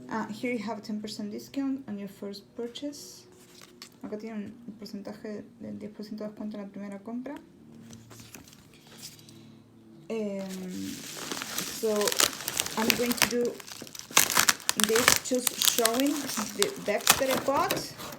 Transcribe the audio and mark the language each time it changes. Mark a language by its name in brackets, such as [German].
[English] Here you have a 10% discount on your first purchase. [Spanish] Acá tiene un porcentaje del 10% de descuento en la primera compra. [English] So I'm going to do this just showing the decks that I bought.